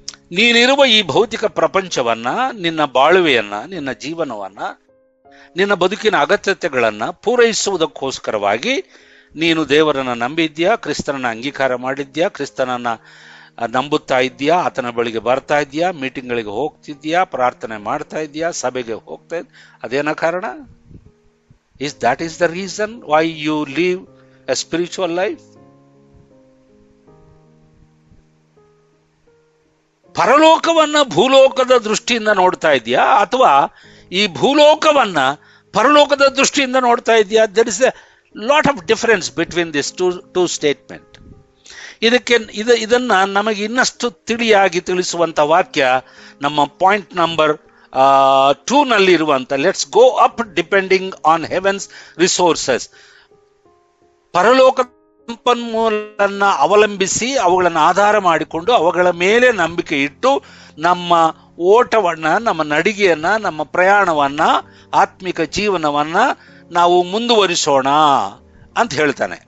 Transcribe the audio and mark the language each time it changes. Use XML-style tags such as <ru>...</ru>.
<kn>ನೀನಿರುವ ಈ ಭೌತಿಕ ಪ್ರಪಂಚವನ್ನ, ನಿನ್ನ ಬಾಳುವೆಯನ್ನ, ನಿನ್ನ ಜೀವನವನ್ನ, ನಿನ್ನ ಬದುಕಿನ ಅಗತ್ಯತೆಗಳನ್ನ ಪೂರೈಸುವುದಕ್ಕೋಸ್ಕರವಾಗಿ ನೀನು ದೇವರನ್ನ ನಂಬಿದ್ಯಾ, ಕ್ರಿಸ್ತನನ್ನ ಅಂಗೀಕಾರ ಮಾಡಿದ್ಯಾ, ಕ್ರಿಸ್ತನನ್ನ ನಂಬುತ್ತಾ ಇದ್ಯಾ, ಆತನ ಬಳಿಗೆ ಬರ್ತಾ ಇದ್ಯಾ, ಮೀಟಿಂಗ್ಗಳಿಗೆ ಹೋಗ್ತಿದ್ಯಾ, ಪ್ರಾರ್ಥನೆ ಮಾಡ್ತಾ ಇದ್ಯಾ, ಸಭೆಗೆ ಹೋಗ್ತಾ ಇದ್ಯಾ. ಅದೇನ ಕಾರಣ?</kn> <en>that is the reason why you live a spiritual life?</en> <kn>ಪರಲೋಕವನ್ನ ಭೂಲೋಕದ ದೃಷ್ಟಿಯಿಂದ ನೋಡ್ತಾ ಇದೆಯಾ, ಅಥವಾ ಈ ಭೂಲೋಕವನ್ನ ಪರಲೋಕದ ದೃಷ್ಟಿಯಿಂದ ನೋಡ್ತಾ ಇದೆಯಾ?</kn> <en>there is a lot of difference between these two statement.</en> <kn>ಇದನ್ನ ನಮಗೆ ಇನ್ನಷ್ಟು ತಿಳಿಸುವಂತ ವಾಕ್ಯ ನಮ್ಮ ಪಾಯಿಂಟ್ ನಂಬರ್ 2 ನಲ್ಲಿ ಇರುವಂತ</kn> <en>Let's go up depending on heaven's resources.</en> <kn>ಪರಲೋಕ ಸಂಪನ್ಮೂಲನ್ನ ಅವಲಂಬಿಸಿ, ಅವುಗಳನ್ನು ಆಧಾರ ಮಾಡಿಕೊಂಡು, ಅವುಗಳ ಮೇಲೆ ನಂಬಿಕೆ ಇಟ್ಟು ನಮ್ಮ ಓಟವನ್ನ, ನಮ್ಮ ನಡಿಗೆಯನ್ನ, ನಮ್ಮ ಪ್ರಯಾಣವನ್ನ, ಆತ್ಮಿಕ ಜೀವನವನ್ನ ನಾವು ಮುಂದುವರಿಸೋಣ ಅಂತ ಹೇಳ್ತಾನೆ.</kn>